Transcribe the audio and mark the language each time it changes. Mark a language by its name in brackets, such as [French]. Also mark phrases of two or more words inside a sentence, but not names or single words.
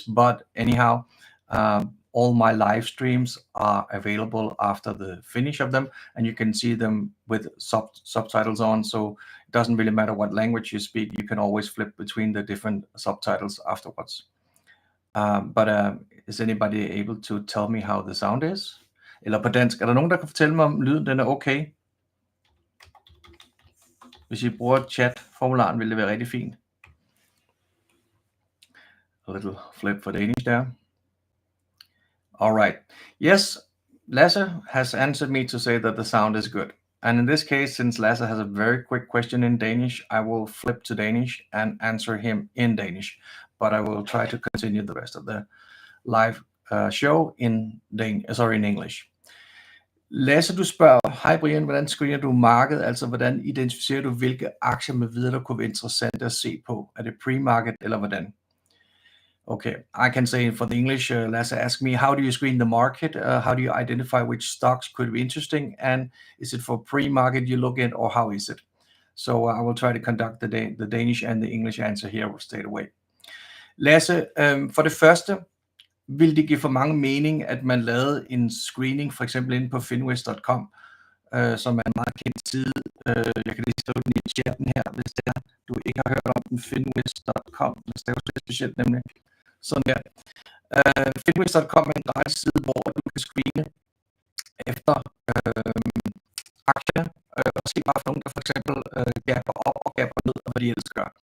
[English] But anyhow, all my live streams are available after the finish of them, and you can see them with subtitles on, so it doesn't really matter what language you speak. You can always flip between the different subtitles afterwards. Is anybody able to tell me how the sound is? [Danish] Eller på dansk, er der nogen, der kan fortælle mig, om lyden den er okay? Hvis I bruger chat-formularen, vil det være rigtig fint. [English] A little flip for Danish there. All right. Yes, Lasse has answered me to say that the sound is good. And in this case, since Lasse has a very quick question in Danish, I will flip to Danish and answer him in Danish. But I will try to continue the rest of the live show in English. [Danish] Lasse, du spørger, hej Brian, hvordan screener du markedet? Altså, hvordan identificerer du, hvilke aktier med videre, der kunne være interessante at se på? Er det pre-market, eller hvordan? [English] Okay, I can say for the English, Lasse asked me, how do you screen the market? How do you identify which stocks could be interesting? And is it for pre-market you look at, or how is it? So I will try to conduct the Danish and the English answer here straight away. [Danish] Lasse, for det første, vil det give for mange mening, at man lavede en screening, for eksempel inde på finwest.com, som er en meget kendt side. Jeg kan lige skrive den i chatten her, hvis det er, du ikke har hørt om den, finwest.com. Det er jo specielt nemlig sådan der. Finwest.com er en gratis side, hvor du kan screene efter aktier, og se bare for nogen, der for eksempel gapper op og gapper ned, og hvad de ellers gør.